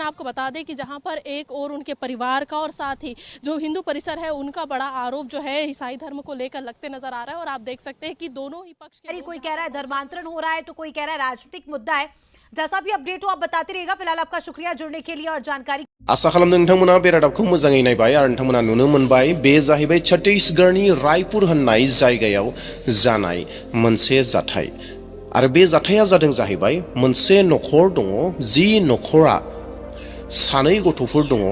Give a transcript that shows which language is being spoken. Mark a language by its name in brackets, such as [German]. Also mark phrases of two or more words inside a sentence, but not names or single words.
[Hindi] आपको बता दें कि जहां पर एक और उनके परिवार का और साथ ही जो हिंदू परिसर है उनका बड़ा आरोप जो है ईसाई धर्म को लेकर लगते नजर आ रहा है और आप देख सकते हैं कि दोनों ही पक्ष के कोई कह रहा है धर्मांतरण हो रहा है तो कोई कह रहा है राजनीतिक मुद्दा है। जैसा भी अपडेट हो आप बताते रहिएगा। फिलहाल आपका शुक्रिया जुड़ने के लिए और जानकारी। [Bodo] आशा खालामदों नोंथांमोना बे रादाबखौ मोजाङै नायबाय आरो नोंथांमोना नुनो मोनबाय बे जाहैबाय छत्तीसगढ़नि रायपुर होननाय जायगायाव जानाय मोनसे जाथाय आरो बे जाथाया जादों जाहैबाय मोनसे नखर दङ जि नखरा सानै गथ'फोर दङ।